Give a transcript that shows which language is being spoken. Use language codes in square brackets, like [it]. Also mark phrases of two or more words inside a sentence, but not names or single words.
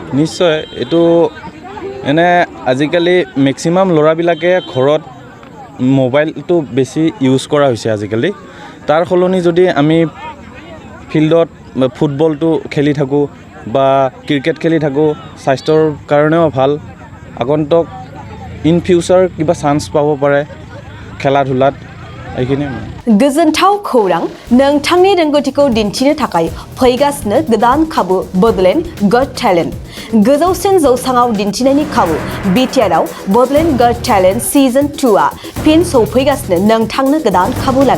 [as] নিশ্চয়, এইটো আজিকালি মেক্সিমাম ল'ৰাবিলাকে ঘৰত মোবাইলটো বেছি ইউজ কৰা হৈছে আজিকালি। তাৰ সলনি যদি আমি ফিল্ডত ফুটবলটো খেলি থাকোঁ বা ক্ৰিকেট খেলি থাকোঁ, স্বাস্থ্যৰ কাৰণেও ভাল। আগন্তুক ইন ফিউচাৰ কিবা চান্স পাব পাৰে খেলা ধূলাত, এইখিনিয়ে। [brx] गोजोनथाव खौरां, नोंथांनि रोंगौथिखौ दिन्थिनो थाखाय फैगासिनो गोदान खाबु बड'लेण्ड गट टेलेन्ट। गोजौसिन जौसाङाव दिन्थिनायनि खाबु बिटिआरआव बड'लेण्ड गट टेलेन्ट सिजन 2आ फिन सौफैगासिनो नोंथांनो गोदान खाबु लाना।